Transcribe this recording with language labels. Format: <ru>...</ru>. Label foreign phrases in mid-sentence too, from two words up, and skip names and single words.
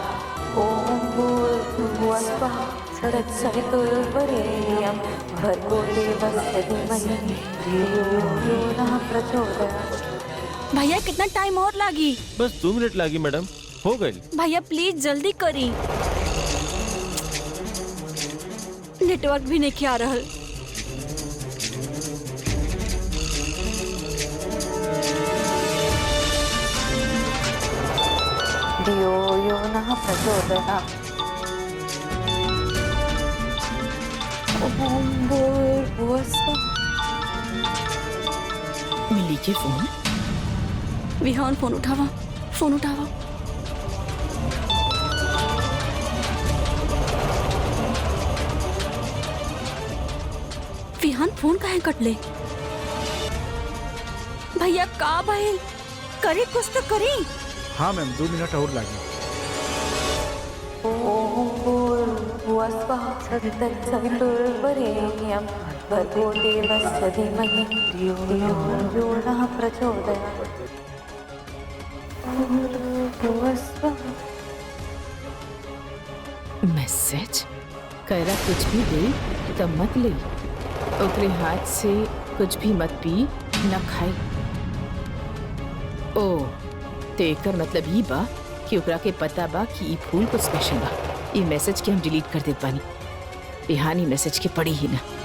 <sa>ॐ भूर्भुवः स्वः तत्सवितुर्वरेण्यं भर्गो देवस्य धीमहि धियो यो नः प्रचोदयात्।</sa> <bho>भैया कितना टाइम और लागी? बस 2 मिनट लागी मैडम, हो गई। भैया प्लीज जल्दी करी, नेटवर्क भी नहीं आ रहा।</bho> <sa>धियो यो नः प्रचोदयात्। ॐ भूर्भुवः स्वः।</sa> <bho>मिली के फोन। विहान फोन उठावा, फोन उठावा। विहान फोन काहे कटले? भैया का भइल? करे कुछ तो करी। हाँ मैम 2 मिनट और लगे।</bho> <sa>ॐ भूर्भुवः स्वः तत्सवितुर्वरेण्यं भर्गो देवस्य धीमहि धियो यो नः प्रचोदयात्। भूर्भुवः स्वः।</sa> <bho>मैसेज कैरा कुछ भी दे तब मत ले, ओकरे हाथ से कुछ भी मत पी न खाए। ओ तो एकर मतलब ई बा कि ओकरा के पता बा कि ई फूल कुछ स्पेशल बा। ई मैसेज के हम डिलीट कर देत बानी, बिहानी मैसेज के पड़ी ही ना।</bho>